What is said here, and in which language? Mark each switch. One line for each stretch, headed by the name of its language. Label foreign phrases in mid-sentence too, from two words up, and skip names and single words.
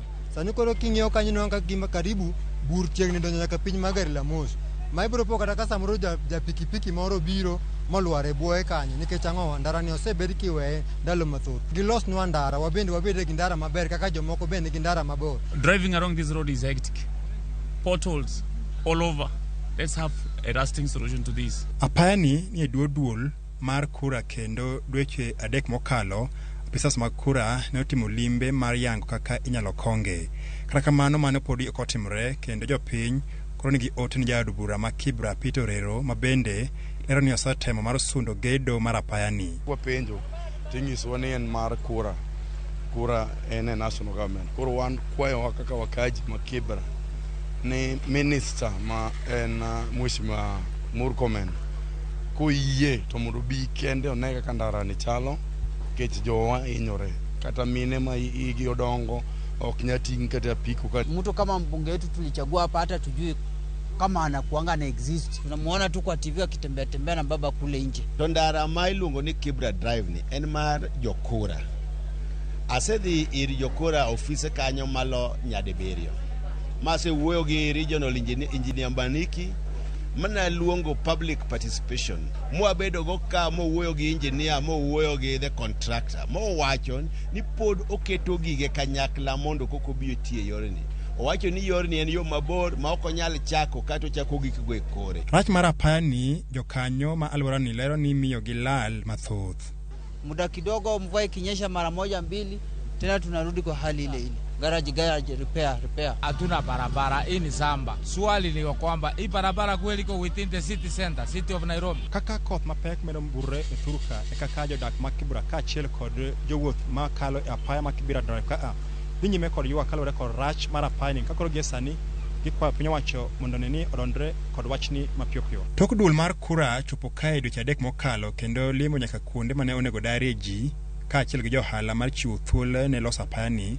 Luo (Kenya and Tanzania): Sani koro king'iyo kanyo no gima karibu bur tiegni donjo nyaka piny ma gari la mos. Ma ibiro po kata ka samoro ja pikipiki moro biro molware bwoe kanyo nikech ang'o ndara ni osebed kiweye ndalo mathoth. Gilosnwa ndara wabede gi ndara maber kaka jomoko bende gi ndara mabor.
English: Driving along this road is hectic. Potholes all over. Let's have a lasting solution to this.
Luo (Kenya and Tanzania): Apayani ni duol mar kura kendo dweche 3 mokalo apisas mag kura ne otimo limbe mar yango kaka inyalo konge. Kata kamano mano podi ok otimre kendo jopiny koro nigi ote ni jaod bura Makibra Peter Orero mabende lero ni osetemo mar sundo gedo mar apayani. Wapenjo tinyiso ni en mar kura en national government. Koro wan kwayo kaka wakaji Makibra ni minister ma en Mheshimiwa Murkomen koyie to mondo bi kende one kaka ndara ni chalo kech jowa hinyore kata mine ma igi odongo ok nyati kata piku kata
Swahili: mtu kama mbunge wetu tulichagua hapa hata tujui kama anakuanga na exist. Tunamuona tu kwa TV akitembea na baba kule nje.
Luo (Kenya and Tanzania): Ndara ma iluongo ni Kibra Drive ni en mar jokura. Asedhi ir jokura ofise kanyo malo nyadibiriyo. Mase wuoyo gi
English: regional engineer
Luo (Kenya and Tanzania): Mbaniki mana luongo
English: public participation.
Luo (Kenya and Tanzania): Mo abedo go ka mo wuoyo gi engineer mo wuoyo gi
English: the contractor.
Luo (Kenya and Tanzania): Mo wacho ni pod oketo gige kanyakla mondo koko biyo tie yorni. Owacho ni yorni en yo mabor ma ok onyal chako kato chako gik go e kore. Rach mar apayani jokanyo ma alwora ni lero ni miyo gi lal mathoth.
Swahili: Muda kidogo mvua ikinyesha mara moja mbili tena tunarudi kwa hali ile ile.
English: Garage repair.
Swahili: Hatuna barabara, hii ni samba. Swali ni kwamba hii barabara kweli iko
English: within the city center, city of Nairobi.
Luo (Kenya and Tanzania): Kaka koth mapek medo mburre e thuruka e kaka jodak Makibra ka achiel kod jowuoth ma kalo e apaya Makibra Drive ka nyime kod ywak kalore kod rach mar apayani kakoro gie sani gikwayo piny owacho mondo neni odonjre kod wachni mapiyo. Tok duol mar kura chopo kae dweche 3 mokalo kendo limo nyaka kuonde mane onego darie ji ka achiel gi johala mar chiwo thuolo ne loso apayani.